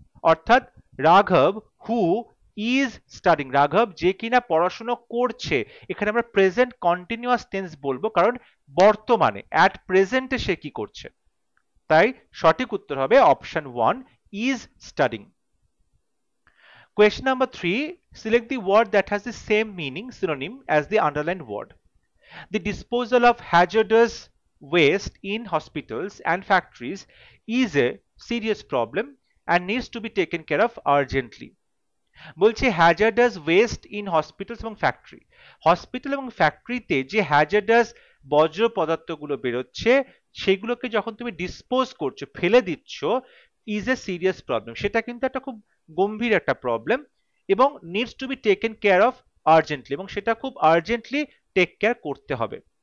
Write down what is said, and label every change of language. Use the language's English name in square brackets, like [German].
[Bangla] অর্থাৎ [English] রাঘব who is studying, [Bangla] রাঘব যে কিনা পড়াশোনা করছে। এখানে আমরা প্রেজেন্ট কন্টিনিউয়াস টেন্স বলবো কারণ বর্তমানে অ্যাট প্রেজেন্টে সে কি করছে। তাই সঠিক উত্তর হবে option 1, is studying. [English] Question number 3, select the word that has the same meaning synonym as the underlined word. The disposal of hazardous waste in hospitals and factories is a serious problem and needs to be taken care of urgently. [Bangla] বলছে hazardous West in hospitals এবং factory, hospital এবং ফ্যাক্টরিতে যে hazardous বজ্র পদার্থগুলো বেরোচ্ছে সেগুলোকে যখন তুমি ডিসপোজ করছো, ফেলে দিচ্ছ, [English] is a serious problem, [Bangla] সেটা কিন্তু একটা খুব গম্ভীর একটা প্রবলেম এবং [English] needs to be taken care of urgently, [Bangla] এবং সেটা খুব আর্জেন্টলি টেক কেয়ার করতে হবে।